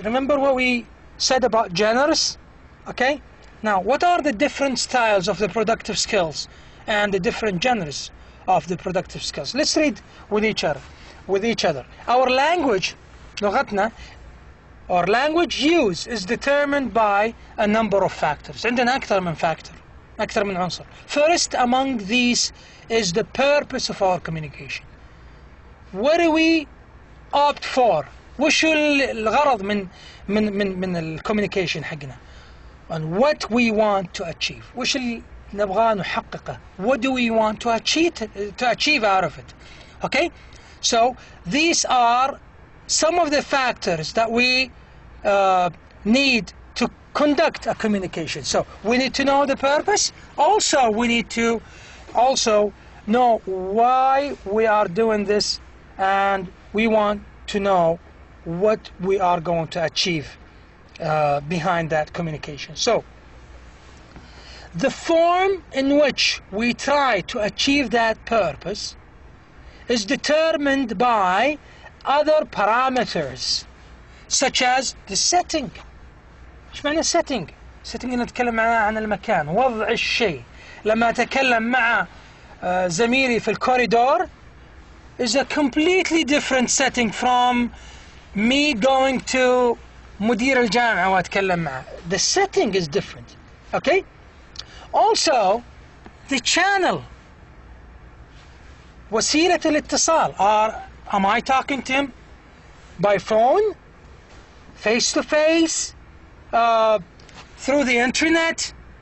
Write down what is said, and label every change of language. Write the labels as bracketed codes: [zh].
[en] Remember what we said about genres? Okay, now what are the different styles of the productive skills and the different genres of the productive skills? Let's read with each other. Our language, [ar] لغتنا, [en] or language use is determined by a number of factors. [ar] عندنا أكثر من factor, أكثر من عنصر. [en] First among these is the purpose of our communication. What do we opt for? [ar] وش الغرض من الكوميونيكيشن حقنا? [en] And what we want to achieve. [ar] وش اللي نبغى نحققه? [en] What do we want to achieve out of it? Okay? So these are some of the factors that we need to conduct a communication. So we need to know the purpose. Also, we need to know why we are doing this, and we want to know what we are going to achieve behind that communication. So the form in which we try to achieve that purpose is determined by other parameters, such as the setting. [ar] ايش معنى setting؟ setting نتكلم عن المكان، وضع الشيء. لما أتكلم مع زميلي في الكوريدور [en] is a completely different setting from me going to [ar] مدير الجامعة وأتكلم معه. [en] The setting is different. Okay? Also, the channel, [ar] وسيلة الاتصال. [en] Am I talking to him by phone, face to face, through the internet?